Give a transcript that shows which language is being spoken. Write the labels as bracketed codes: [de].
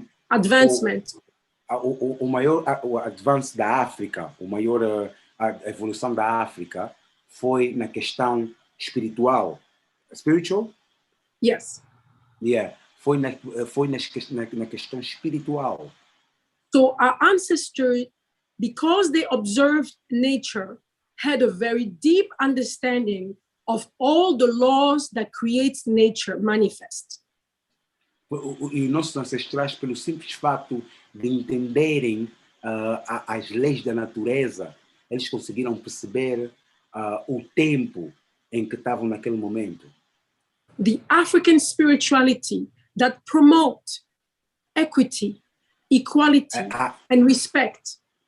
[en] advancement. [pt] o maior o advance da África, a evolução da África foi na questão espiritual. [en] Spiritual? Yes. Yeah. [pt] Foi na questão espiritual. [en] So our ancestors, because they observed nature, had a very deep understanding of all the laws that creates nature manifest. [pt] E nossos ancestrais, pelo simples fato de entenderem as leis da natureza, eles conseguiram perceber o tempo em que estavam naquele momento. [en] The African spirituality that promote equity, equality, and respect.